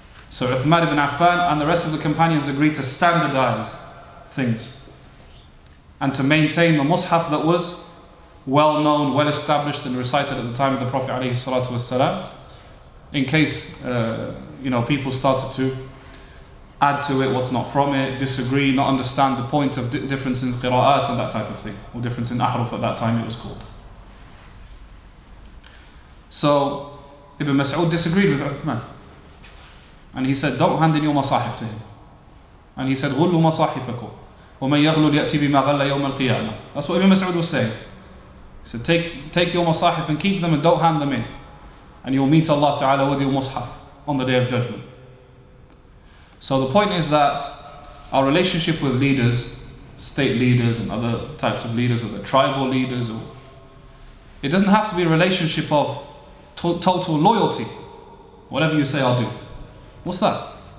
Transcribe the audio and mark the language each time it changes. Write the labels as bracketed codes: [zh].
[en] So Uthman ibn Affan and the rest of the companions agreed to standardize things and to maintain the mushaf that was well known, well established and recited at the time of the Prophet ﷺ, in case people started to add to it what's not from it, disagree, not understand the point of difference in qira'at and that type of thing, or difference in ahruf at that time it was called. So Ibn Mas'ud disagreed with Uthman, and he said, don't hand in your masahif to him. And he said, [ar] غُلُّ مَصَاحِفَكُمْ وَمَنْ يَغْلُ لِيَأْتِ بِمَا غَلَّ يَوْمَ الْقِيَامَةِ. [en] That's what Ibn Mas'ud was saying. He said, take your masahif and keep them and don't hand them in, and you'll meet Allah Ta'ala with your mushaf on the Day of Judgment. So the point is that our relationship with leaders, state leaders and other types of leaders, or the tribal leaders, it doesn't have to be a relationship of total loyalty. Whatever you say, I'll do. What's that?